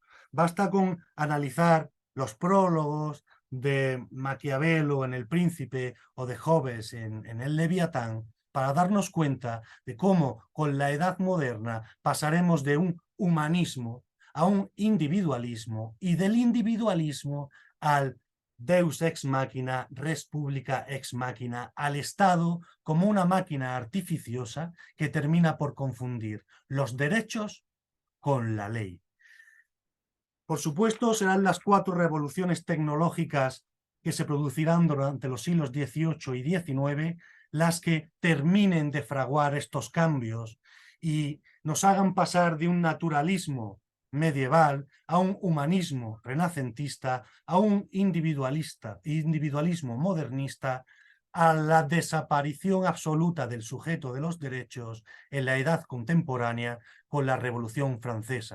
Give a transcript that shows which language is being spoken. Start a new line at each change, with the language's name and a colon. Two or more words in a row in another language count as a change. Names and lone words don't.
Spanish: Basta con analizar los prólogos de Maquiavelo en El Príncipe o de Hobbes en El Leviatán para darnos cuenta de cómo con la edad moderna pasaremos de un humanismo a un individualismo y del individualismo al
Latin: Deus ex machina, res publica ex machina,
Spanish: al Estado como una máquina artificiosa que termina por confundir los derechos con la ley. Por supuesto, serán las 4 revoluciones tecnológicas que se producirán durante los siglos XVIII y XIX las que terminen de fraguar estos cambios y nos hagan pasar de un naturalismo medieval a un humanismo renacentista, a un individualismo modernista, a la desaparición absoluta del sujeto de los derechos en la edad contemporánea con la Revolución Francesa.